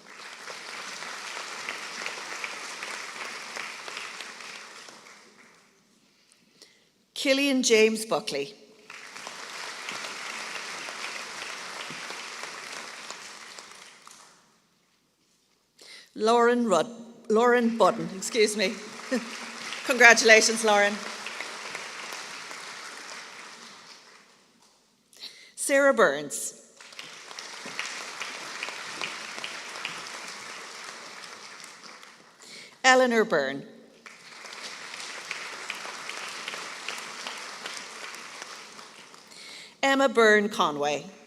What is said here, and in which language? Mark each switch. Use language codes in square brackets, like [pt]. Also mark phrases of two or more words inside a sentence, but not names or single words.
[en] Killian James Buckley. Lauren Budden, excuse me. Congratulations, Lauren. Sarah Burns. Eleanor Byrne. Emma Byrne Conway.